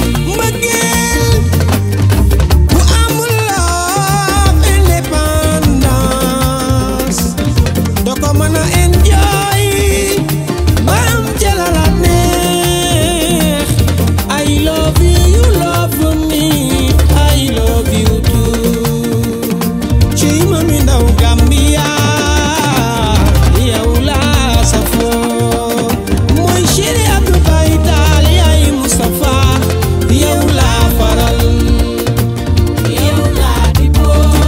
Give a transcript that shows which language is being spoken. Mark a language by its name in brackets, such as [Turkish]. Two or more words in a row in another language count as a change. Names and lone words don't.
[Wolof] Mbëggeel bu amul love, indépendance, doo ko mën a enjoy, ba am ca la la neex. [English] I love you, you love me, I love you too. [Wolof] Ci mami ndaw Gambia, yow laa safoo. Mooy Chéri Abdou Faye Taal, yaay Moustapha, yow laa faral. Yow laa di boo.